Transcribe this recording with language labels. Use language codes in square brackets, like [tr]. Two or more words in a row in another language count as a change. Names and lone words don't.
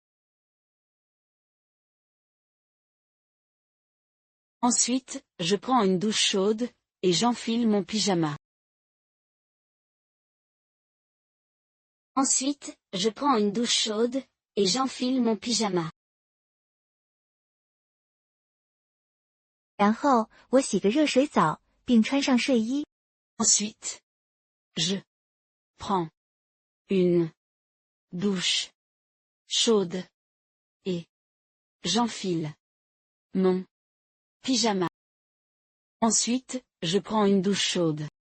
[fr] Ensuite, je prends une douche chaude, et j'enfile mon pyjama. Ensuite, je prends une douche chaude, et j'enfile mon pyjama. [zh] 然后，我洗个热水澡，并穿上睡衣。 [fr] Ensuite, je prends une douche chaude, et j'enfile mon pyjama. Ensuite, je prends une douche chaude.